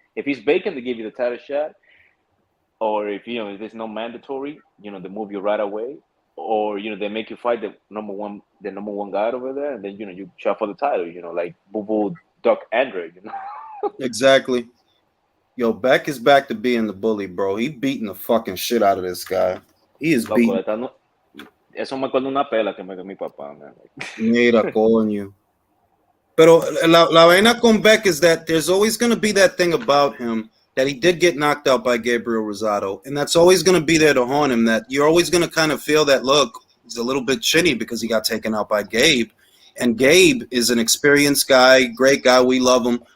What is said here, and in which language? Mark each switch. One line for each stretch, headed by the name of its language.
English: If he's vacant, they give you the title shot, or if, you know, if there's no mandatory, you know, they move you right away, or, you know, they make you fight the number one guy over there, and then, you know, you shot for the title. You know, like Boo Duck Andre. You know. Exactly. Yo, Beck is back to being the bully, bro. He beating the fucking shit out of this guy. He is beating.
Spanish: Eso me acuerdo una pela que me dio mi papá, man. Mira, coño. Pero la vaina con
English: Beck is that there's always going to be that thing about him that he did get knocked out by Gabriel Rosado, and that's always going to be there to haunt him, that you're always going to kind of feel that, look, he's a little bit shitty because he got taken out by Gabe, And Gabe is an experienced guy, great guy. We love him.